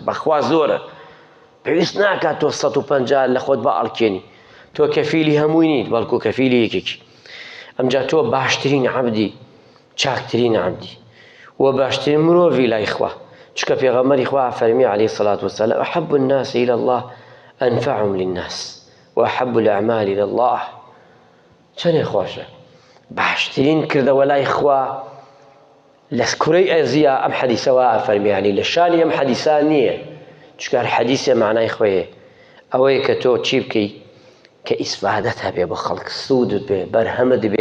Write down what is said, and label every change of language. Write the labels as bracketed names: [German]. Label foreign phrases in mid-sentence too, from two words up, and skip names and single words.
[Central Kurdish] بەخوا زۆرە، پێویست ناکات تۆ 150 لە خۆت بە ئەڵکێنی، تۆ کەفیلی هەمووی نیت، بەڵکو کەفیلی یەکێکی. ئەمجا تۆ باشترین عەبدی، چاکترین عەبدی و باشترین مرۆڤی لای خوا. چکە پێغەمبەری خوا فەرمی [Arabic] عەلەیهی سەڵات وسەلام ئەحەبُ الناس إلى الله أنفعهم للناس وأحب الأعمال إلى الله. [Central Kurdish] چەندێ خۆشە باشترین کردەوە لای خوا لە کوڕەی ئەزیا. ئەم حەدیسەوە ئەفەرمی عنی لە شانی ئەم حەدیسان نییە، چکار حەدیسێ معنای خۆیە ئەوەیە کە تۆ چی بکەی کە ئیسفادەت هەبێ بۆ خەڵک، سوودت بێ، بەرهەمت بێ.